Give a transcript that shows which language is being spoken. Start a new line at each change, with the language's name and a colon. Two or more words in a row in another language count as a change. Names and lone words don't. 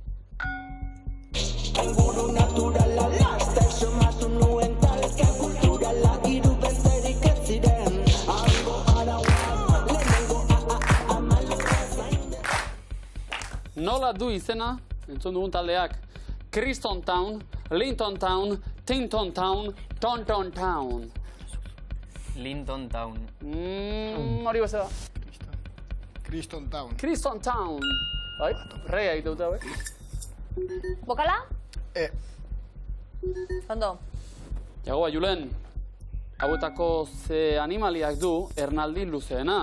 Basque: Nola du izena, entzun dugun taldeak, Criston Town, Linton Town, Tinton Town, Tonton Town. Linton Town. Hori bezala. Criston Town. Criston Town. Bai, reia egite dute, Bokala? Ondo. Jagoa, Julen, hauetako ze animaliak du ernaldi luzeena.